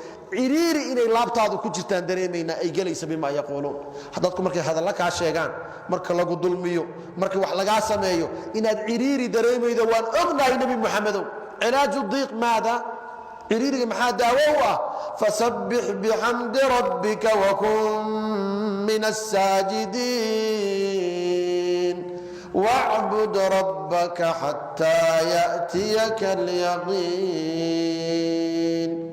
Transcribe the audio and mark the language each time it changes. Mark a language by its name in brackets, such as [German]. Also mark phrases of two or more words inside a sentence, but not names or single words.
[Somali] Ciriiri inay laabtaadu ku jirtaan dareemaynaa, ay gelaysa, [Arabic] "بما يقولون." [Somali] Dadku markay hadalla kaa sheegaan, marka lagu dulmiyo, marka wax lagaa sameeyo, inaad ciriiri dareemaydo waan ognahay, Nabi Muxammadow. [Arabic] علاج الضيق ماذا? [Somali] Ciriiriga maxaa daawo u ah? [Arabic] "فسبح بحمد ربك وكن من الساجدين واعبد ربك حتى يأتيك اليقين."